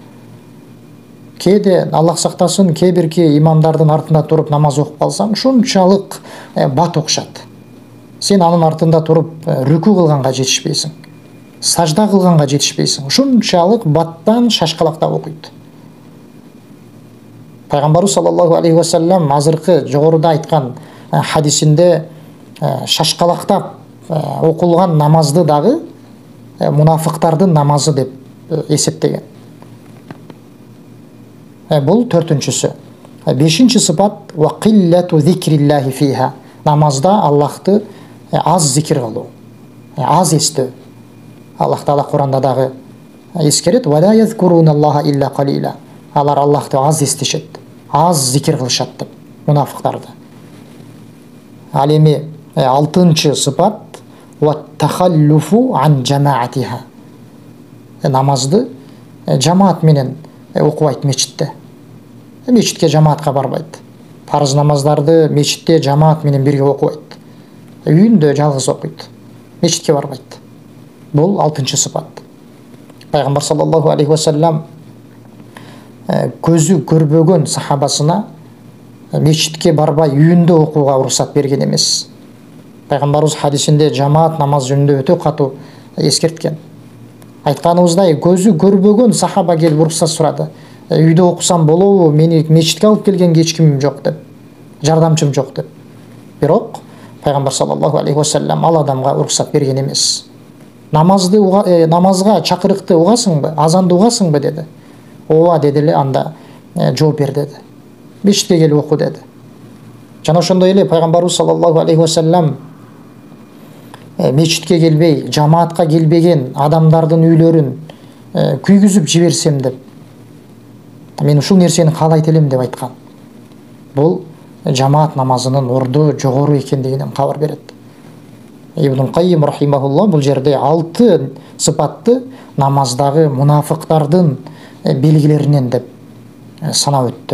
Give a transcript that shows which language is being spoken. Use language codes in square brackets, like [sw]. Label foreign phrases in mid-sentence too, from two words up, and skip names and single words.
[ky] Кээде Аллах сактасын, кээ-бирки имамдардын артында туруп намаз окуп калсаң, ушунчалык бат окушат. Сен анын артында туруп рүкү кылганга жетишпейсиң. Сажда кылганга жетишпейсиң. Ушунчалык баттан шашкалактап окуйт. Пайгамбарыбыз [ar] صلى الله عليه وسلم [ky] азыркы жогоруда айткан хадисинде шашкалактап окулган намазды дагы мунафыктардын намазы деп эсептеген. Бул төртүнчүсү. Бешинчи сыпат [ar] وقلة ذكر الله فيها. [ky] Намазда Аллахты аз зикир кылуу, аз эстөө. Аллах Таала Куранда дагы эскерет: [ar] "ولا يذكرون الله إلا قليلا." [ky] Алар Аллахты аз эстешет, аз зикир кылышат деп мунафыктарды. Ал эми 6-чы сыпат [ar] وتخلف عن جماعتها. [ky] Намазды жамаат менен окубайт мечитте. Мечитке жамаатка барбайт. Парыз намаздарды мечитте жамаат менен бирге окубайт. Үйүндө жалгыз окуйт. Мечитке барбайт. Бул 6-чы сыпат. Пайгамбар [ar] صلى الله عليه وسلم [ky] көзү көрбөгөн сахабасына мечитке барбай үйүндө окууга уруксат берген эмес. Пайгамбарыбыз хадисинде жамаат намаз жөнүндө өтө катуу эскерткен. Айтканыбыздай, көзү көрбөгөн сахаба келип уруксат сурады. Үйдө окусам болобу? Мени мечитке алып келген эч кимим жок деп. Жардамчым жок деп. Бирок Пайгамбар [ar] صلى الله عليه وسلم [ky] ал адамга уруксат берген эмес. Намазга чакырыкты угасыңбы? Азанды угасыңбы деди. Ооба деди эле, анда жооп бер деди. Мечитке келип оку деди. Жана ошондой эле Пайгамбарыбыз [ar] صلى الله عليه وسلم [ky] мечитке келбей, жамаатка келбеген адамдардын үйлөрүн күйгүзүп жиберсем деп, мен ушул нерсени каалайт элем деп айткан. Бул жамаат намазынын орду жогору экендигинен кабар берет. Ибн Каййим рахимахуллах бул жерде 6 сыпатты намаздагы мунафыктардын белгилеринен деп санап өттү.